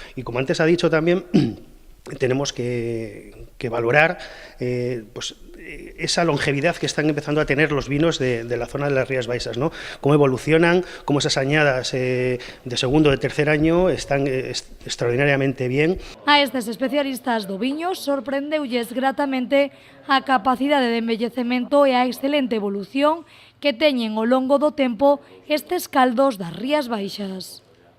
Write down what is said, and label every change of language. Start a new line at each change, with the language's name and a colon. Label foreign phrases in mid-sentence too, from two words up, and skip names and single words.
Spanish: Y como antes ha dicho también, tenemos que valorar pues, esa longevidad que están empezando a tener los vinos de la zona de las Rías Baixas, ¿no? Cómo evolucionan, cómo esas añadas de segundo o de tercer año están extraordinariamente bien.
Galician: A estes especialistas do viño sorprendeulles gratamente a capacidade de envellecemento e a excelente evolución que teñen ao longo do tempo estes caldos das Rías Baixas.